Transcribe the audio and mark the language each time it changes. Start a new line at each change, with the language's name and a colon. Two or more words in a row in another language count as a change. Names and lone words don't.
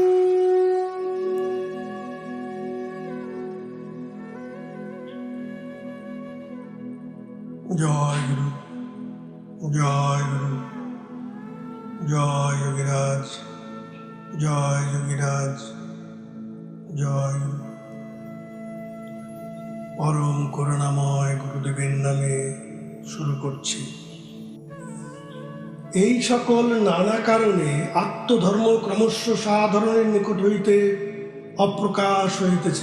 Bangla: জয় গুরু জয় গুরু জয় যোগীরাজ জয় যোগীরাজ জয় পরম করুণাময় গুরুদেবের নামে শুরু করছি। এই সকল নানা কারণে আত্মধর্ম ক্রমশ সাধারণের নিকট হইতে অপ্রকাশ হইতেছে।